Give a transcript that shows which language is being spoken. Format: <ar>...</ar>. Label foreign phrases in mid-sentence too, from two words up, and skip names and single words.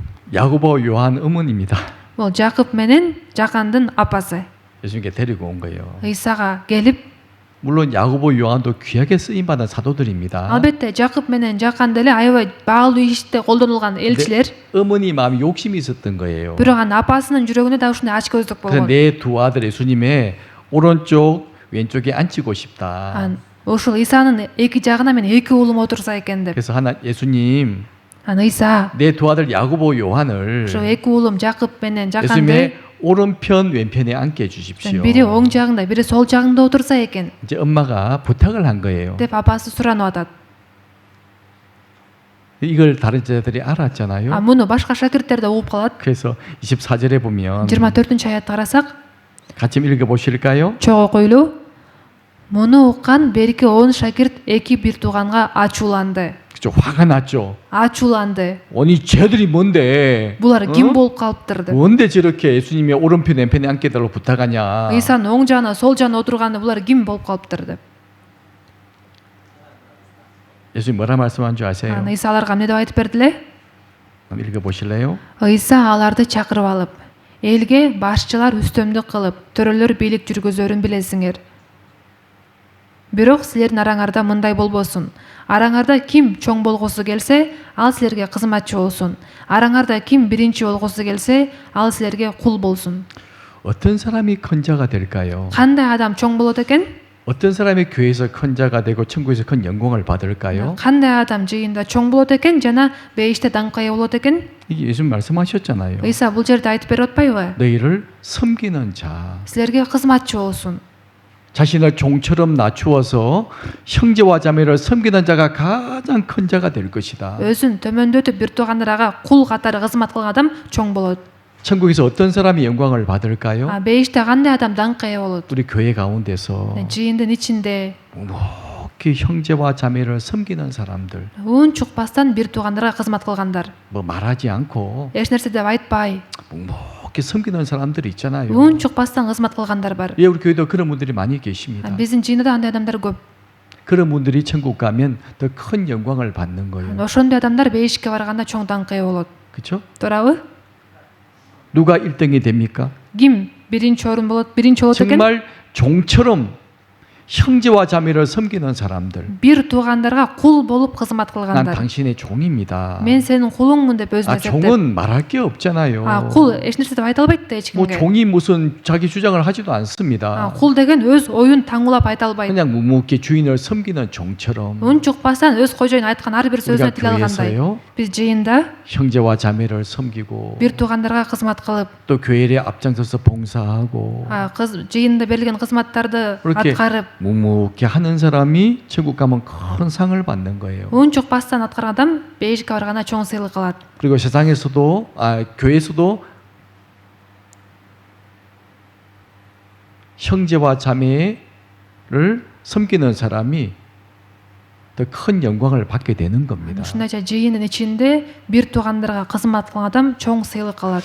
<ko>야고보 요한 어머니입니다.</ko> <ky>Ол Жакып менен Жакандын апасы.</ky> <ko>예수님께 데리고 온 거예요.</ko> <ky>Ыйсага келип,</ky> <ko>물론 야고보 요한도 귀하게 쓰임 받은 사도들입니다.</ko> <ky>албетте Жакып менен Жакан деле аябай баалуу иште колдонулган элчилер.</ky> <ko>어머니 마음에 욕심이 있었던 거예요.</ko> <ky>Бирок анын апасынын жүрөгүндө да ушундай ачкөздүк</ky> <ko>그래서</ko> <ky>болгон.</ky> <ko>내 두 아들 예수님의 오른쪽 왼쪽에 앉히고 싶다.</ko> <ky>Ошол Исанын эки жагына мен эки уулум отурса экен деп.</ky> <ko>그래서 하나 예수님</ko> <ky>Анан Ыйса</ky> <ko>내 두 아들 야고보 요한을</ko> <ky>ошо эки уулум Жакып менен Жаканды</ky> <ko>예수님의 오른편 왼편에 앉게 해주십시오.</ko> <ky>бири оң жагында, бири сол жагында отурса экен</ky> <ko>이제 엄마가 부탁을 한 거예요.</ko> <ky>деп апасы суранып атат.</ky> <ko>이걸 다른 제자들이 알았잖아요.</ko> <ky>Муну башка шакирттер да угуп калат.</ky> <ko>그래서 24절에 보면</ko> <ky>24-аятты карасак,</ky> <ko>같이 읽어보실까요?</ko> <ky>чогуу окуйлу. Муну уккан берки 10 шакирт эки бир тууганга ачууланды.</ky> <ko>그죠? 화가 났죠.</ko> <ky>Ачууланды.</ky> <ko>아니 쟤들이 뭔데?</ko> <ky>Булар ким болуп калыптыр деп.</ky> <ko>뭔데 저렇게 예수님의 오른편 왼편에 앉게 해달라고 부탁하냐?</ko> <ky>Ыйсанын оң жагына, сол жагына отурганды булар ким болуп калыптыр деп.</ky> <ko>예수님 뭐라 말씀한 줄 아세요?</ko> <ky>Анан Ыйса аларга эмне деп айтып бердиле?</ky> <ko>한번 읽어보실래요?</ko> <ky>Ыйса аларды чакырып алып, элге башчылар үстөмдүк кылып, төрөлөр бийлик жүргүзөрүн билесиңер. Бирок силердин араңарда мындай болбосун. Араңарда ким чоң болгусу келсе, ал силерге кызматчы болсун. Араңарда ким биринчи болгусу келсе, ал силерге кул болсун.</ky> <ko>어떤 사람이 큰 자가 될까요?</ko> <ky>Кандай адам чоң болот экен?</ky> <ko>어떤 사람이 교회에서 큰 자가 되고 천국에서 큰 영광을 받을까요?</ko> <ky>Кандай адам жыйында чоң болот экен жана бейиште даңкка ээ болот экен?</ky> <ko>이게 예수님 말씀하셨잖아요.</ko> <ky>Ыйса бул жерде айтып берип атпайбы?</ky> <ko>너희를 섬기는 자,</ko> <ky>Силерге кызматчы болсун.</ky> <ko>자신을 종처럼 낮추어서 형제와 자매를 섬기는 자가 가장 큰 자가 될 것이다.</ko> <ky>Өзүн төмөндөтүп бир туугандарга кул катары кызмат кылган адам чоң болот.</ky> <ko>천국에서 어떤 사람이 영광을 받을까요?</ko> <ky>Бейиште кандай адам даңкка ээ болот?</ky> <ko>우리 교회 가운데서</ko> <ky>жыйындын ичинде</ky> <ko>묵묵히 형제와 자매를 섬기는 사람들,</ko> <ky>үн чукпастан бир туугандарга кызмат кылгандар.</ky> <ko>뭐 말하지 않고</ko> <ky>Эч нерсе деп айтпай,</ky> <ko>묵묵히 섬기는 사람들이 있잖아요.</ko> <ky>үн чукпастан кызмат кылгандар бар.</ky> <ko>예, 우리 교회도 그런 분들이 많이 계십니다.</ko> <ky>Биздин жыйында да андай адамдар көп.</ky> <ko>그런 분들이 천국 가면 더 큰 영광을 받는 거예요.</ko> <ky>Ошондой адамдар бейишке барганда чоң даңкка ээ болот.</ky> <ko>그렇죠?</ko> <ky>Туурабы?</ky> <ko>누가 1등이 됩니까?</ko> <ky>Ким биринчи орун болот, биринчи болот экен?</ky> <ko>정말 종처럼 형제와 자매를 섬기는 사람들.</ko> <ky>Бир туугандарга кул болуп кызмат</ky> <ko>난</ko> <ky>кылгандар.</ky> <ko>당신의 종입니다.</ko> <ky>Мен сенин кулуңмун деп өзүнө эсептеп.</ky> <ko>종은 말할 게 없잖아요.</ko> <ky>Кул эч нерсе деп айта албайт да эч</ky> <ko>뭐</ko> <ky>кимге.</ky> <ko>종이 무슨 자기 주장을 하지도 않습니다.</ko> <ky>Кул деген өз оюн таңуулап айта албайт.</ky> <ko>그냥 묵묵히 주인을 섬기는 종처럼</ko> <ky>үн чукпастан өз кожоюн айткан ар бир сөзүнө</ky> <ko>우리가</ko> <ky>тил алгандай.</ky> <ko>교회에서요</ko> <ky>Биз жыйында</ky> <ko>형제와 자매를 섬기고</ko> <ky>бир туугандарга кызмат кылып,</ky> <ko>또 교회에 앞장서서 봉사하고</ko> <ky>жыйында берилген кызматтарды</ky> <ko>그렇게</ko> <ky>аткарып,</ky> <ko>묵묵히 하는 사람이 천국 가면 큰 상을 받는 거예요.</ko> <ky>үн чукпастан аткарган адам бейишке барганда чоң сыйлык алат.</ky> <ko>그리고 세상에서도 교회에서도 형제와 자매를 섬기는 사람이 더 큰 영광을 받게 되는 겁니다.</ko> <ky>ушундайча жыйындын ичинде бир туугандарга кызмат кылган адам чоң сыйлык алат.</ky>